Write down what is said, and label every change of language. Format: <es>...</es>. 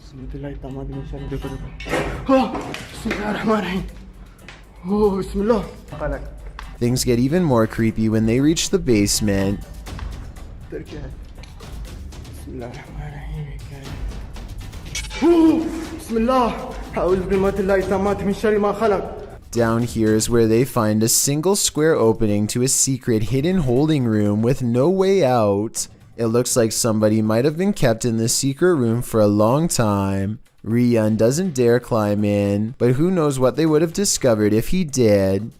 <ar>بكلمة الله التامة من شر ما خلق. بسم الله الرحمن الرحيم. بسم الله.</ar> <en>Things get even more creepy when they reach the basement.</en> <ar>بسم الله الرحمن الرحيم. بسم الله. أعوذ بكلمة الله التامة من شر ما خلق.</ar> <en>Down here is where they find a single square opening to a secret hidden holding room with no way out. It looks like somebody might have been kept in this secret room for a long time. Ryun doesn't dare climb in, but who knows what they would have discovered if he did.</en>